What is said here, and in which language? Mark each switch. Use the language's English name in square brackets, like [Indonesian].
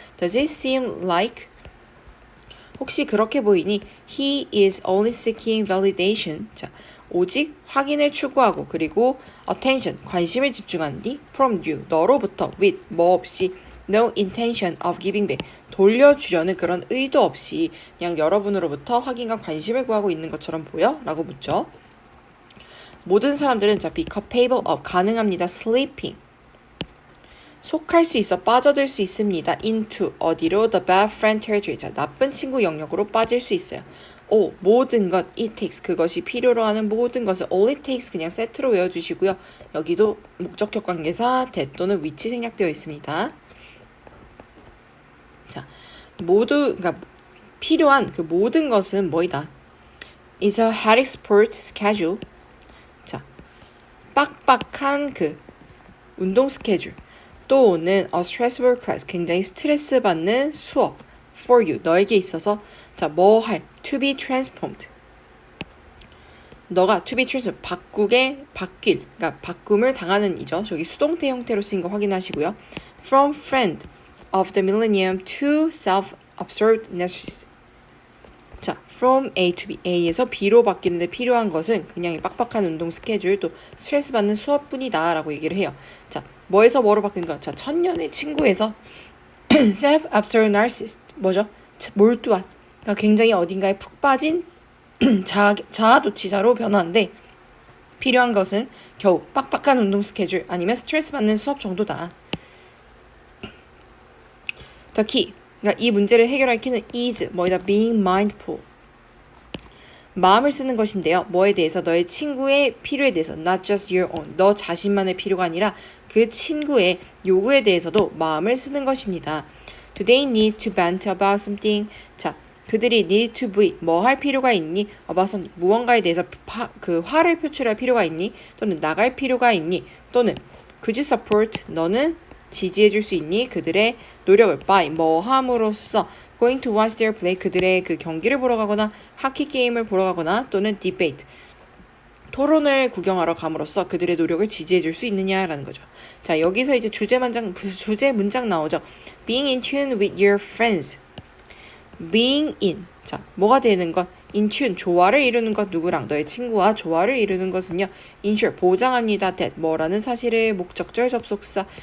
[English] Does it seem like, [Korean] 혹시 그렇게 보이니? [English] He is only seeking validation. [Korean] 자, 오직 확인을 추구하고, 그리고 attention, 관심을 집중하니 [English] from you, [Korean] 너로부터 with, 뭐 없이 [English] no intention of giving back, [Korean] 돌려주려는 그런 의도 없이 그냥 여러분으로부터 확인과 관심을 구하고 있는 것처럼 보여? 라고 묻죠. 모든 사람들은 자, [English] be capable of, [Korean] 가능합니다. sleeping, 속할 수 있어, 빠져들 수 있습니다. into, 어디로? [English] the bad friend territory, [Korean] 자, 나쁜 친구 영역으로 빠질 수 있어요. all, 모든 것, it takes, 그것이 필요로 하는 모든 것을 [English] all it takes [Korean] 그냥 세트로 외워주시고요. 여기도 목적격 관계사 that 또는 which 생략되어 있습니다. 자, 모두, 그러니까 필요한 그 모든 것은 뭐이다? [English] is a hectic sports schedule. [Korean] 자, 빡빡한 그 운동 스케줄. 또는 [English] a stressful class, [Korean] 굉장히 스트레스 받는 수업. [English] for you, [Korean] 너에게 있어서. 자, 뭐 할? [English] to be transformed. [Korean] 너가 [English] to be transformed, [Korean] 바뀔, 그러니까 바꿈을 당하는 이죠. 저기 수동태 형태로 쓰인 거 확인하시고요. [English] from friend of the millennium to self-absorbed narcissist. [Korean] 자, [English] from A to B, [Korean] A에서 B로 바뀌는데 필요한 것은 그냥 빡빡한 운동 스케줄, 또 스트레스 받는 수업뿐이다 라고 얘기를 해요. 자, 뭐에서 뭐로 바뀐 거? 자, 천년의 친구에서 [English] self-absorbed narcissist, [Korean] 뭐죠? 몰두한, 그러니까 굉장히 어딘가에 푹 빠진 자아도취자로 변화하는데 필요한 것은 겨우 빡빡한 운동 스케줄 아니면 스트레스 받는 수업 정도다. [English] The key. [Korean] 그러니까 이 문제를 해결할 키는 is 뭐이다 [English] being mindful. [Korean] 마음을 쓰는 것인데요. 뭐에 대해서 너의 친구의 필요에 대해서 [English] not just your own. [Korean] 너 자신만의 필요가 아니라 그 친구의 요구에 대해서도 마음을 쓰는 것입니다. [English] Do they need to vent about something? [Korean] 자, 그들이 [English] need to be [Korean] 뭐 할 필요가 있니? [English] about something [Korean] 무언가에 대해서 그 화를 표출할 필요가 있니? 또는 나갈 필요가 있니? 또는 [English] could you support [Korean] 너는 지지해 줄 수 있니? 그들의 노력을 by 뭐 함으로써 [English] going to watch their play [Korean] 그들의 그 경기를 보러 가거나 하키 게임을 보러 가거나 또는 debate 토론을 구경하러 감으로써 그들의 노력을 지지해 줄 수 있느냐라는 거죠. 자, 여기서 이제 주제 문장 나오죠. [English] Being in tune with your friends. Being in. [Korean] 자, 뭐가 되는 것? [English] In tune. [Korean] 조화를 이루는 것. 누구랑? 너의 친구와 조화를 이루는 것은요. [English] ensure. 보장합니다. that. [Korean] 뭐라는 사실을 목적절 접속사.